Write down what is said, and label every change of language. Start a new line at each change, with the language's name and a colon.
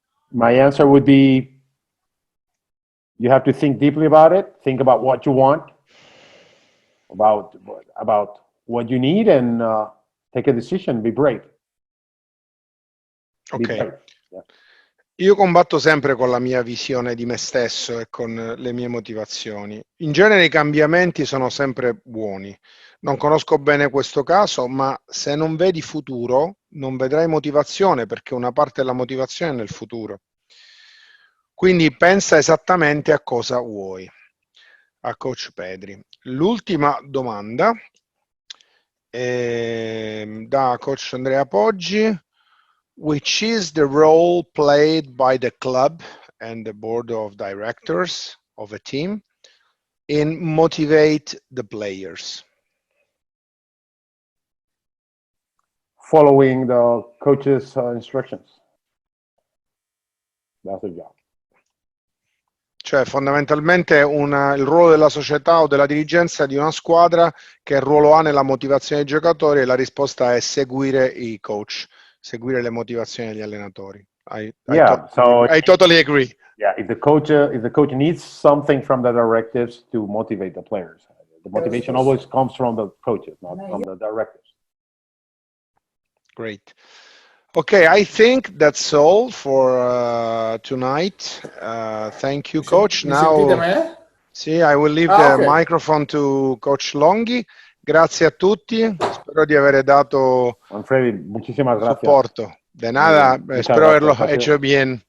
English: My answer would be, you have to think deeply about it. Think about what you want, about what you need, and take a decision. Be brave. Ok. Yeah.
Italian: Io combatto sempre con la mia visione di me stesso e con le mie motivazioni. In genere i cambiamenti sono sempre buoni. Non conosco bene questo caso, ma se non vedi futuro, non vedrai motivazione, perché una parte della motivazione è nel futuro. Quindi pensa esattamente a cosa vuoi. A Coach Pedri. L'ultima domanda è da Coach Andrea Poggi.
English: Which is the role played by the club and the board of directors of a team in motivate the players? Following the coach's instructions. That's the job.
Italian: Cioè fondamentalmente il ruolo della società o della dirigenza di una squadra, che ruolo ha nella motivazione dei giocatori, e la risposta è seguire i coach, seguire le motivazioni degli allenatori.
English: I totally agree. Yeah, if the coach needs something from the directives to motivate the players, the motivation always comes from the coaches, not from the directives. Great. Okay, I think that's all for tonight. Thank you, Coach. Now, sì, I will leave the microphone to Coach Longhi.
Italian: Grazie a tutti, spero di aver dato
Spanish: muchísimas gracias. Supporto. De nada, espero haberlo hecho bien.